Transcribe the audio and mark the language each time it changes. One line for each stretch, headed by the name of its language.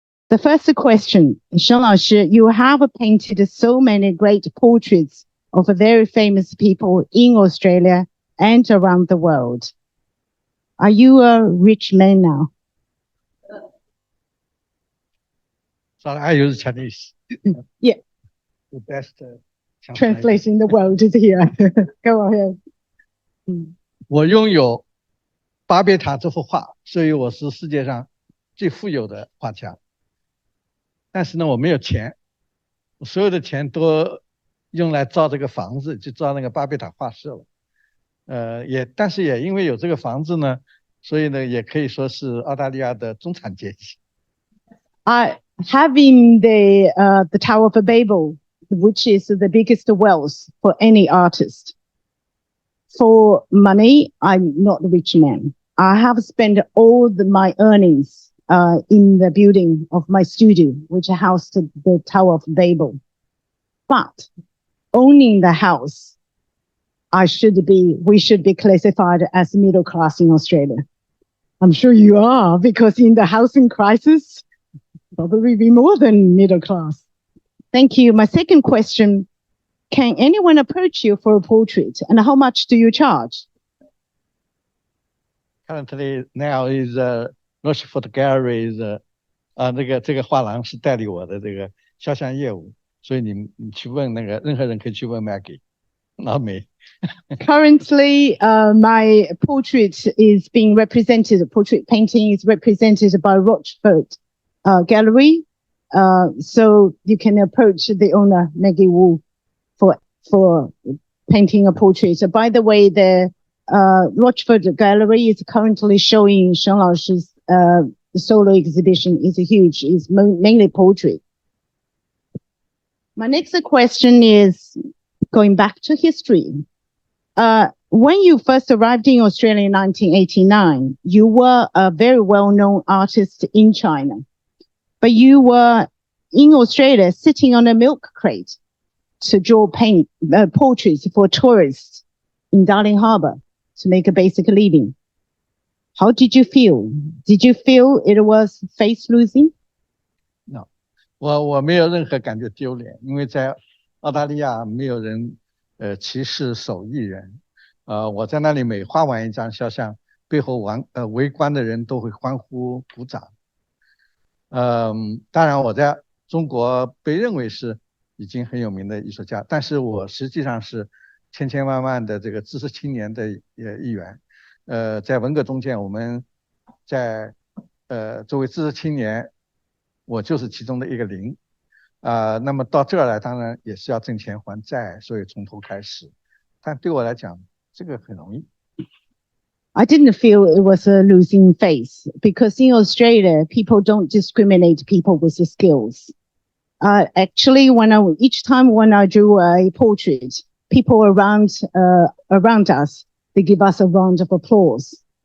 English: The first question, Shen Laoshi, you have painted so many great portraits of very famous people in Australia and around the world. Are you a rich man now? Sorry, I use Chinese. Yeah. The best Translating the world is here. Go ahead.
Chinese: 我拥有巴别塔这幅画，所以我是世界上最富有的画家。但是呢，我没有钱，我所有的钱都用来造这个房子，就造那个巴别塔画室了。但是也因为有这个房子呢，所以呢，也可以说是澳大利亚的中产阶级。
English: Having the Tower of Babel, which is the biggest wealth for any artist. For money, I'm not a rich man. I have spent all my earnings in the building of my studio, which housed the Tower of Babel. But owning the house, we should be classified as middle class in Australia. I'm sure you are, because in the housing crisis, probably be more than middle class. Thank you. My second question, can anyone approach you for a portrait, and how much do you charge? Currently, now is Rochefort Gallery is
Chinese: 这个画廊是代理我的这个肖像业务，所以你去问那个任何人可以去问 Maggie，
English: not me. Currently, my portrait is being represented. Portrait painting is represented by Rochefort Gallery. So you can approach the owner, Maggie Wu, for painting a portrait. So by the way, the Rochefort Gallery is currently showing Shen Lao's solo exhibition. It's huge. It's mainly portrait. My next question is going back to history. When you first arrived in Australia in 1989, you were a very well-known artist in China. But you were in Australia sitting on a milk crate to draw portraits for tourists in Darling Harbour to make a basic living. How did you feel? Did you feel it was face losing?
Chinese: No, 我没有任何感觉丢脸，因为在澳大利亚没有人歧视手艺人。我在那里每画完一张肖像，背后围观的人都会欢呼鼓掌。当然我在中国被认为是已经很有名的艺术家，但是我实际上是千千万万的这个知识青年的一员。在文革中间，我们在作为知识青年，我就是其中的一个零。那么到这儿来，当然也是要挣钱还债，所以从头开始。但对我来讲，这个很容易。
English: I didn't feel it was a losing face, because in Australia, people don't discriminate people with the skills. Actually, each time when I drew a portrait, people around us, they give us a round of applause.